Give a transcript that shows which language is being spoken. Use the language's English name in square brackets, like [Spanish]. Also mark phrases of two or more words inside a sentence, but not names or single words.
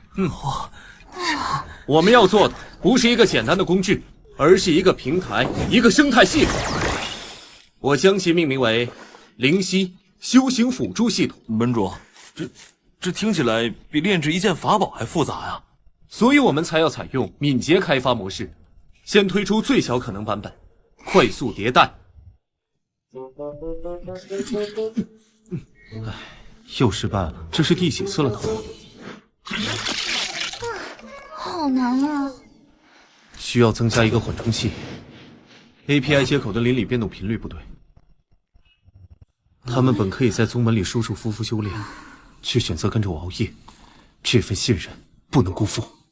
[Chinese] 我們要做的不是一個簡單的工具，而是一個平台，一個生態系統。我將其命名為靈犀修行輔助系統。門主，這聽起來比煉制一件法寶還複雜呀！所以我們才要採用敏捷開發模式，先推出最小可能版本，快速迭代。又失败了，这是第几次了头？好难啊！需要增加一个缓冲器。API 接口的邻里变动频率不对，他们本可以在宗门里舒舒服服修炼，却选择跟着我熬夜，这份信任不能辜负。